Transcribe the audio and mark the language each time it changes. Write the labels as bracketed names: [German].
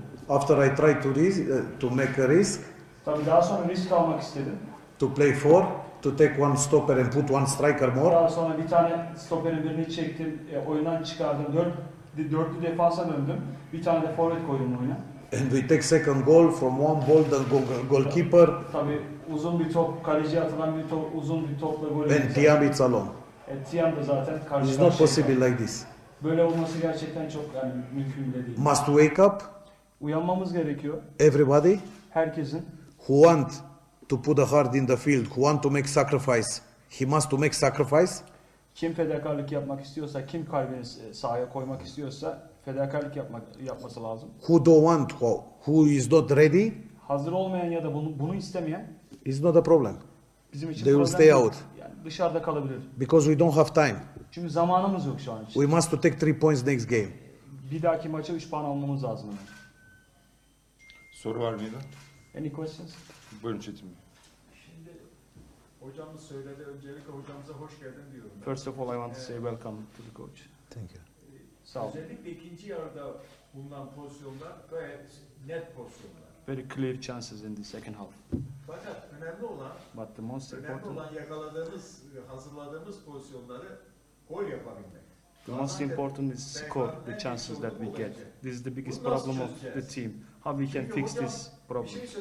[English] After I tried to make a risk, to play four, to take one stopper and put one striker more. [Turkish] Daha sonra bir tane stoperin birini çektim, oyundan çıkardım, dörtlü defansa döndüm, bir tane de forvet koydum oyuna. [English] And we take second goal from one ball, the goalkeeper. [Turkish] Tabii uzun bir top, kaleci atılan bir top, uzun bir topla gol. [English] And Tiam it's alone. [Turkish] Tiam da zaten karşı. [English] It's not possible like this. [Turkish] Böyle olması gerçekten çok yani mümkün değil. [English] Must wake up. [Turkish] Uyanmamız gerekiyor. [English] Everybody. [Turkish] Herkesin. [English] Who want to put a heart in the field, who want to make sacrifice, he must to make sacrifice. [Turkish] Kim fedakarlık yapmak istiyorsa, kim kalbini sahaya koymak istiyorsa fedakarlık yapması lazım. [English] Who don't want, who is not ready. [Turkish] Hazır olmayan ya da bunu istemeyen. [English] Is not a problem. [Turkish] Bizim için [English] they will stay [Turkish] yok. [English] Out. [Turkish] Yani dışarıda kalabilir. [English] Because we don't have time. [Turkish] Çünkü zamanımız yok şu an için. [English] We must to take 3 points next game. [Turkish] Bir dahaki maça 3 puan almamız lazım. Soru var mıydı? [English] Any questions? [Turkish] Buyurun Çetin Bey. Şimdi hocamız söyledi. Öncelikle hocamıza hoş geldin diyorum. Ben. [English] First of all, I want to say welcome to the coach. Thank you. [Turkish] Sağ ol. Özellikle ikinci yarıda bulunan pozisyonlar gayet net pozisyonlar. [English] Very clear chances in the second half. [Turkish] Fakat önemli olan, [English] but the most [Turkish] önemli [English] important, [Turkish] olan yakaladığımız, hazırladığımız pozisyonları gol yapabilmek. [English] The most important is score, the chances that we get. This is the biggest problem of the team. How we can fix this problem?